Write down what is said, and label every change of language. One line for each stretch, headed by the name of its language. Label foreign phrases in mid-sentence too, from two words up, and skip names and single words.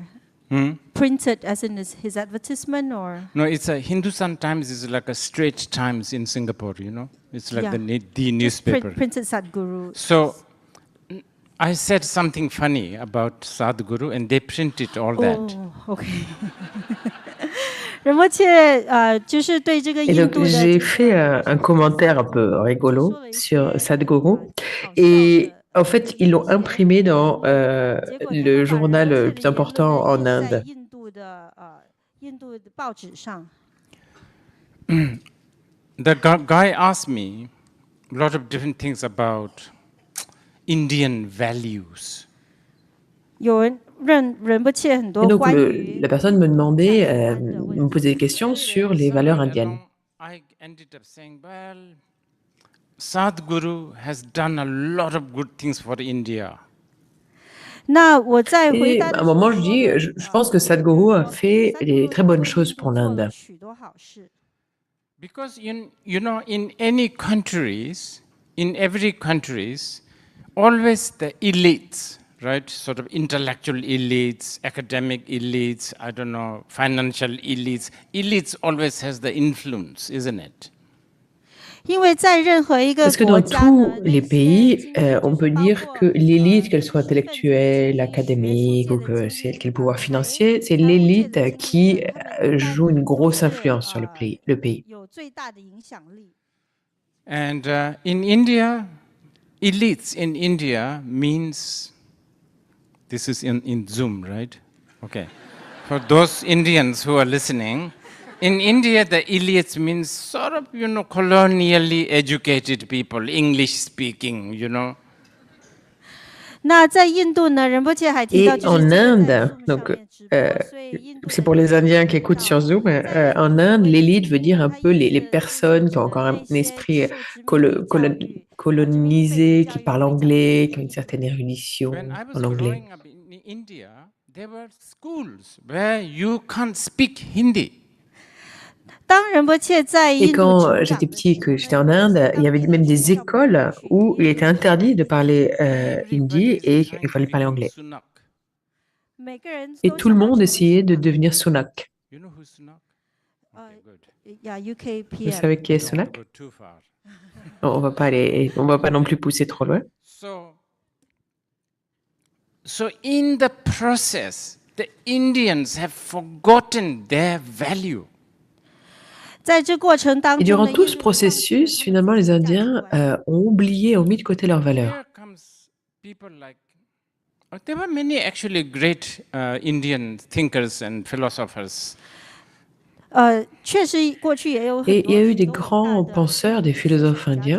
English: Printed as in his advertisement or? No, it's a Hindustan Times is like a Straits Times in Singapore, you know? It's like the newspaper. Printed Sadhguru. So I said something funny about Sadhguru and they printed all that. Oh, okay.
Chinese: 仁波切就是对这个
French: Et
Chinese: 印
French: donc
Chinese: 度的
French: j'ai fait un commentaire un peu rigolo sur Sadhguru et en fait ils l'ont imprimé dans le journal le plus important en Inde.
Chinese: 印度的报纸上。
English: The guy asked me a lot of different things about Indian values.
Chinese: 有人问仁波切很
French: Et
Chinese: 多
French: donc
Chinese: 关于
French: la personne me demandait, me posait des questions sur les valeurs indiennes.
English: I ended up saying, well, Sadhguru has done a lot of good things for India.
Chinese: 那我在回
French: Et
Chinese: 答
French: à
Chinese: 的
French: un
Chinese: 时候
French: moment, je
Chinese: 说
French: dis, je pense que Sadhguru a fait des très bonnes choses pour l'Inde.
Chinese: 许多好事。
English: Because you know, in any countries, in every countries, always the elites, right? Sort of intellectual elites, academic elites, I don't know, financial elites. Elites always has the influence, isn't it?
Chinese: 因为在任何一个
French: Parce que
Chinese: 国
French: dans
Chinese: 家
French: tous
Chinese: 呢，
French: les pays, on peut dire que l'élite, qu'elle soit intellectuelle, académique ou que c'est quel pouvoir financier, c'est l'élite qui joue une grosse influence sur le pays.
Chinese: 有最大的影响力。
English: And in India, elites in India means, this is in Zoom, right? Okay. For those Indians who are listening, in India, the elites means sort of, you know, colonially educated people, English speaking, you know.
Chinese: 那在印度呢，仁波切还提
French: Et
Chinese: 到，就是
French: en
Chinese: 这个在
French: Inde,
Chinese: Zoom 上
French: donc
Chinese: 面直播，所以印度
French: c'est pour les Indiens qui écoutent sur Zoom, en Inde, l'élite veut dire un peu les personnes qui ont encore un esprit colonisé, qui parlent anglais, qui ont une certaine érudition
English: When I was
French: en anglais.
English: growing up in India, there were schools where you can't speak Hindi.
Chinese: 当仁波切在
French: Et
Chinese: 印度
French: quand
Chinese: 成长
French: j'étais
Chinese: 的
French: petit
Chinese: 时
French: et
Chinese: 候
French: que
Chinese: 呢
French: j'étais en Inde, il y avait même des écoles où il était interdit de parler hindi et il fallait parler anglais.
Chinese: 每个人
French: Et
Chinese: 都
French: tout le
Chinese: 想要
French: monde
Chinese: 成为
French: essayait de devenir Sunak.
English: You know who's Sunak? Okay, good. Yeah, UK
French: Vous
English: PM.
French: savez qui est
English: Don't
French: Sunak?
English: go too far.
French: On va pas non plus pousser trop loin.
English: So in the process, the Indians have forgotten their value.
Chinese: 在这过程当
French: Et
Chinese: 中
French: durant
Chinese: 呢，
French: tout
Chinese: 印
French: ce
Chinese: 度忘记了
French: processus,
Chinese: 他们
French: finalement,
Chinese: 自
French: les
Chinese: 己的价值
French: Indiens
Chinese: 观。
French: ont oublié, ont mis de côté leurs valeurs.
English: Here comes people like, there were many actually great Indian thinkers and philosophers.
Chinese: 确实过去也有
French: Et
Chinese: 很
French: il y a
Chinese: 多
French: eu des
Chinese: 很多伟
French: grands
Chinese: 大的
French: penseurs, des
Chinese: 思
French: philosophes
Chinese: 想家、
French: indiens.